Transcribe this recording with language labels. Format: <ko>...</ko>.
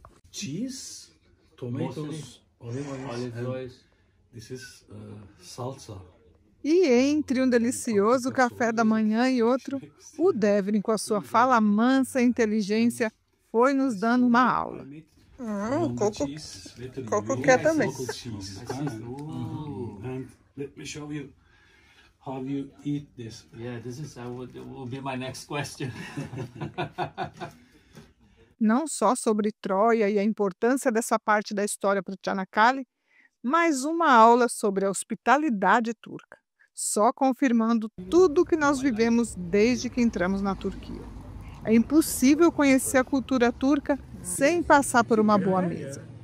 <en>Cheese, tomatoes, olive oil. This is salsa.</en> <pt>E entre um delicioso café da manhã e outro, o Devrin, com a sua fala mansa e inteligência, foi nos dando uma aula. Coco quer também.</pt> <en>And let me show you how you eat this. Yeah, this will be my next question.</en> <pt>Não só sobre Troia e a importância dessa parte da história para Çanakkale, mas uma aula sobre a hospitalidade turca, só confirmando tudo o que nós vivemos desde que entramos na Turquia. É impossível conhecer a cultura turca sem passar por uma boa mesa.</pt>